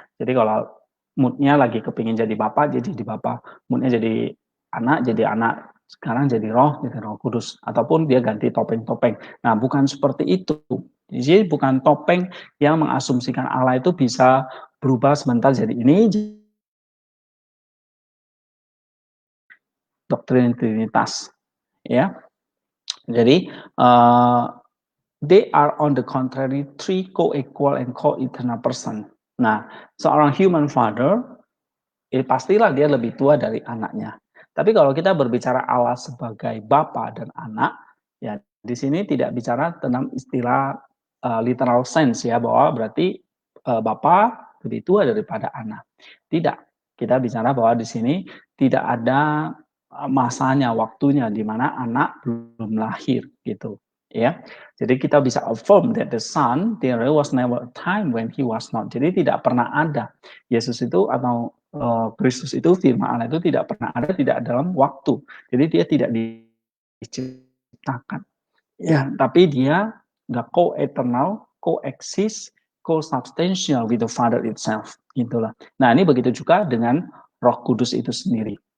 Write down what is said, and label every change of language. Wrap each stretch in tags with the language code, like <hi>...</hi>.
<id>Jadi kalau moodnya lagi kepingin jadi bapak, jadi di bapak, moodnya jadi anak, sekarang jadi roh kudus, ataupun dia ganti topeng-topeng. Nah, bukan seperti itu. Jadi bukan topeng yang mengasumsikan Allah itu bisa berubah sebentar jadi ini, doktrin Trinitas ya. Jadi</id> <en>they are on the contrary three co-equal and co-eternal person.</en> <id>Nah, seorang</id> <en>human father,</en> <id>pastilah dia lebih tua dari anaknya. Tapi kalau kita berbicara Allah sebagai bapa dan anak, ya di sini tidak bicara tentang istilah</id> <en>literal sense</en> <id>ya, bahwa berarti bapa lebih tua daripada anak. Tidak. Kita bicara bahwa di sini tidak ada masanya, waktunya di mana anak belum lahir gitu. Ya, jadi kita bisa</id> <en>affirm that the Son, there was never a time when he was not.</en> <id>Jadi tidak pernah ada Yesus itu atau Kristus itu, firman Allah itu tidak pernah ada, tidak dalam waktu. Jadi dia tidak diciptakan. Ya, tapi dia nggak</id> <en>co-eternal, co-exist, co-substantial with the Father itself.</en> <id>Itulah. Nah, ini begitu juga dengan Roh Kudus itu sendiri.</id>